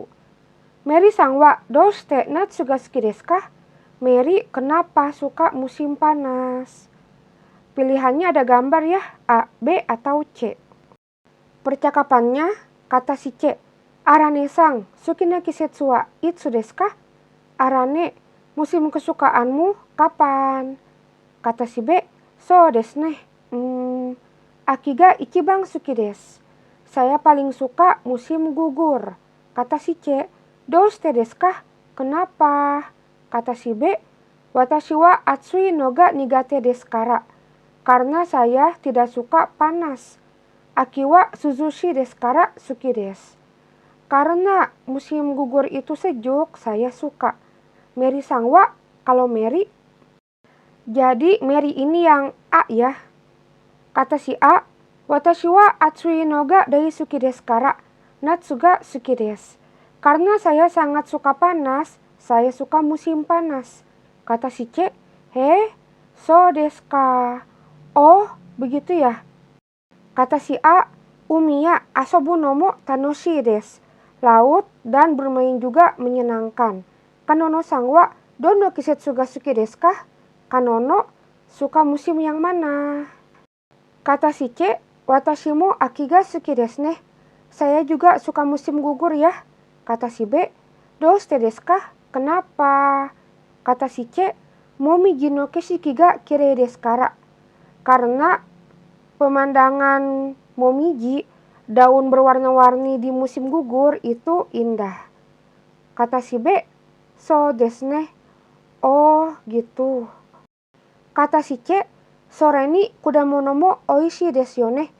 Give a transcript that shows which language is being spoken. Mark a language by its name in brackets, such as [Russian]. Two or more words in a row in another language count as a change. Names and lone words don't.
[Japanese] メアリーさんはどうして夏が好きですか? [Indonesian] Mary, kenapa suka musim panas? Pilihannya ada gambar ya, A, B, atau C. Percakapannya, kata si C, [Japanese] アラネさん、好きな季節はいつですか? [Indonesian] Arane, musim kesukaanmu kapan? Kata si B, [Japanese] そうですね. 秋が一番好きです. [Indonesian] Saya paling suka musim gugur. Kata si C, [Japanese] どうしてですか? [Indonesian] Kenapa? Kata si B, [Japanese] 私は暑いのが苦手ですから. [Indonesian] Karena saya tidak suka panas. [Japanese] 秋は涼しいですから好きです. [Indonesian] Karena musim gugur itu sejuk, saya suka. Mary-san wa, kalau Mary. Jadi Mary ini yang A ya. Kata si A, [Japanese] 私は暑いのが大好きですから、夏が好きです. [Indonesian] Karena saya sangat suka panas, saya suka musim panas. Kata si C, [Japanese] そうですか. [Indonesian] Oh, begitu ya. Kata si A, [Japanese] 海や遊ぶのも楽しいです. [Indonesian] Laut dan bermain juga menyenangkan. [Japanese] カノノさんはどの季節が好きですか? [Indonesian] Kanono suka musim yang mana? Kata si C, [Japanese] 私も秋が好きですね. [Indonesian] Saya juga suka musim gugur ya. Kata si B, [Japanese] どうしてですか? [Indonesian] Kenapa? Kata si C, [Japanese] 紅葉の景色がきれいですから. [Indonesian] Karena pemandangan momiji, daun berwarna-warni di musim gugur itu indah. Kata si B, [Japanese] そうですね. [Indonesian] Oh, gitu. Kata si C, [Japanese] それに果物もおいしいですよね.